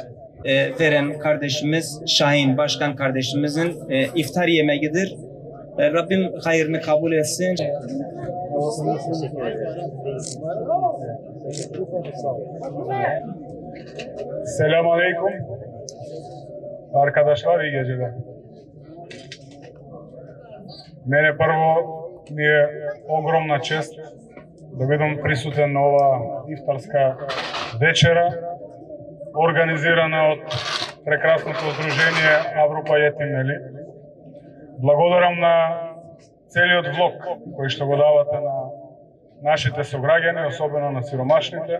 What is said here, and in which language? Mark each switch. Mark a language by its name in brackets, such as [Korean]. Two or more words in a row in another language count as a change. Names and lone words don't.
[Turkish] Veren kardeşimiz Şahin Başkan kardeşimizin iftar yemeğidir. Rabbim hayırını kabul etsin. [Arabic] السلام عليكم. [Turkish] Arkadaşlar iyi geceler. [Macedonian] Мене прво ми је огромна чест да будем присутен на ова ифтарска вечера, организирана од прекрасното Сдружение Авропа Јетимели. Благодарам на целиот влог кој што го давате на нашите сограѓани, особено на сиромашните.